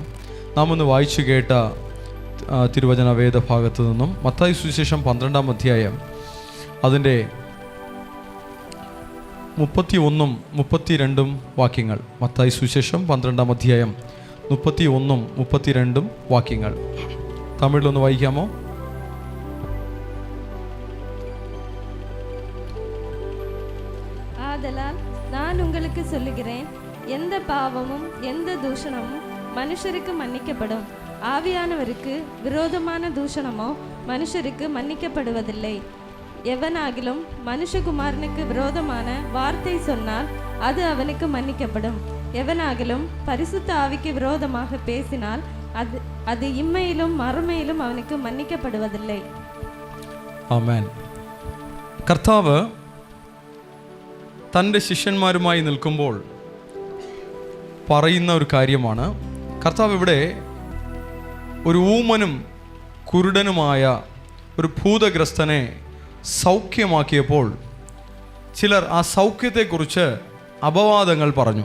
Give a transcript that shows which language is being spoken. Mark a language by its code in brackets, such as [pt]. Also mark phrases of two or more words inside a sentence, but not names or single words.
[ml] നാം ഒന്ന് വായിച്ചു കേട്ട തിരുവചന വേദഭാഗത്തു നിന്നും മത്തായി സുവിശേഷം 12-ാം അധ്യായം അതിൻ്റെ 31 32 വാക്യങ്ങൾ. മത്തായി സുവിശേഷം 12-ാം അധ്യായം 31 32 വാക്യങ്ങൾ തമിഴിലൊന്ന് വായിക്കാമോ? [ta] ஆதலால் நான் உங்களுக்கு சொல்லுகிறேன், எந்த பாவமும் எந்த தூஷணமும் மனுஷருக்கு மன்னிக்கப்படும், ஆவியானவருக்கு விரோதமான தூஷணமோ மனுஷருக்கு மன்னிக்கப்படுவதில்லை. எவனாகிலும் மனுஷகுமாரனுக்கு விரோதமான வார்த்தை சொன்னால் அது அவனுக்கு மன்னிக்கப்படும். எவனாகிலும் பரிசுத்த ஆவிக்கு விரோதமாக பேசினால் அது இம்மையிலும் மறுமையிலும் அவனுக்கு மன்னிக்கப்படுவதில்லை. [ml] ആമേൻ. കർത്താവ് തൻ്റെ ശിഷ്യന്മാരുമായി നിൽക്കുമ്പോൾ പറയുന്ന ഒരു കാര്യമാണ്. കർത്താവ് ഇവിടെ ഒരു ഊമനും കുരുടനുമായ ഒരു ഭൂതഗ്രസ്തനെ സൗഖ്യമാക്കിയപ്പോൾ ചിലർ ആ സൗഖ്യത്തെക്കുറിച്ച് അപവാദങ്ങൾ പറഞ്ഞു.